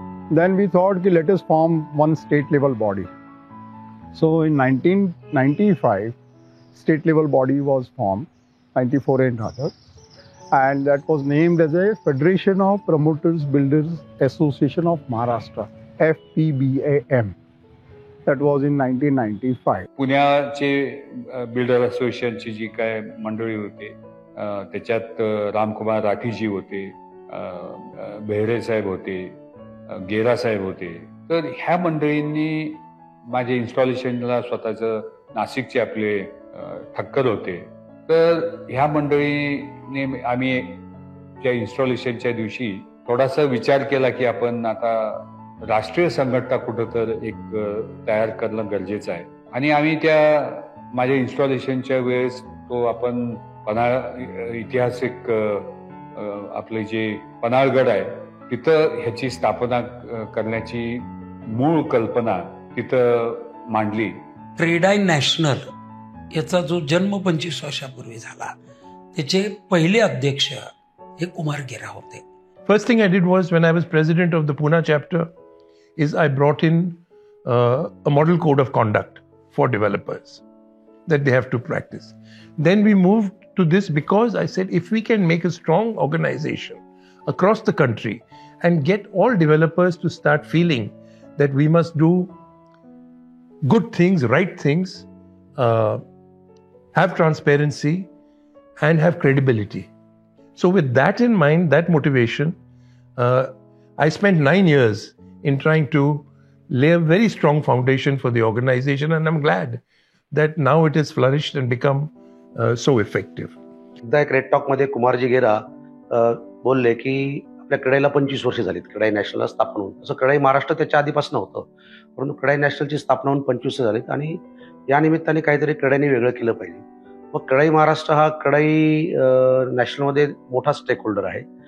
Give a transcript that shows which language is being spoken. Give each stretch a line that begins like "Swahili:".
English: Then we thought let us form one state level body. So in 1995 state level body was formed, 94 and other, and that was named as a Federation of Promoters Builders Association of Maharashtra, FPBAM. That was in 1995.
Marathi: पुण्याचे builder असोसिएशनची जी काय मंडळी होती त्याच्यात रामकुमार राठीजी होते, बेहरे साहेब होते, गेरा साहेब होते. तर ह्या मंडळींनी माझ्या इन्स्टॉलेशनला स्वतःचं नाशिकचे आपले ठक्कर होते. तर ह्या मंडळीने आम्ही त्या इन्स्टॉलेशनच्या दिवशी थोडासा विचार केला की आपण आता राष्ट्रीय संघटना कुठं तर एक तयार करणं गरजेचं आहे. आणि आम्ही त्या माझ्या इन्स्टॉलेशनच्या वेळेस तो आपण पन्हाळ ऐतिहासिक आपले जे पन्हाळगड आहे तिथं ह्याची स्थापना करण्याची मूळ कल्पना तिथं मांडली. क्रेडाई नॅशनल याचा जो जन्म 25 वर्षापूर्वी झाला त्याचे पहिले अध्यक्ष हे कुमार गेरा होते.
English: First thing I did was, when I was president of the Pune chapter, is I brought in a model code of conduct for developers that they have to practice. Then we moved to this because I said if we can make a strong organization across the country and get all developers to start feeling that we must do good things, right things, have transparency and have credibility. So with that in mind, that motivation, I spent 9 years in trying to lay a very strong foundation for the organization, and I'm glad that now it has flourished and become so effective.
Marathi: एकदा एक red talk मध्ये कुमारजी गेरा बोलले की आपल्या क्रेडाईला 25 वर्ष झालीत क्रेडाई नॅशनलला स्थापन होऊन. तसं क्रेडाई महाराष्ट्र त्याच्या आधीपासून होतं, परंतु क्रेडाई नॅशनलची स्थापना होऊन 25 झालीत आणि या निमित्ताने काहीतरी क्रेडाईने वेगळं केलं पाहिजे. मग क्रेडाई महाराष्ट्र हा क्रेडाई नॅशनलमध्ये मोठा स्टेक होल्डर आहे.